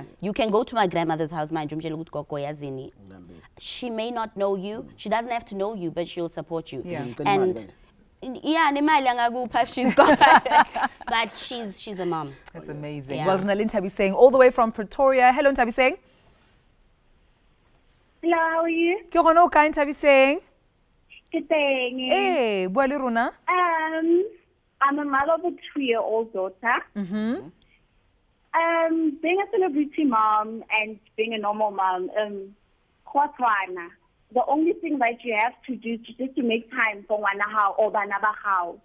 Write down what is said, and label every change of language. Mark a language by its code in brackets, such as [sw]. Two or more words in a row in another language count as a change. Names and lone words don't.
[en] You can go to my grandmother's house, she may not know you, she doesn't have to know you, but she'll support you. Yeah. And yeah, she's got but she's a mom. That's amazing. Yeah. Well, Ronaldin Tabi saying all the way from Pretoria. Hello, Tabi saying. Hello, how are you? [st] Ke gona o kae Tabi saying? [en] Good thing. [st] Eh, bua le rona. [en] I'm a mother of a 2-year-old daughter. Mhm. Being a celebrity mom and being a normal mom, the only thing that you have to do is just to make time for one or another house.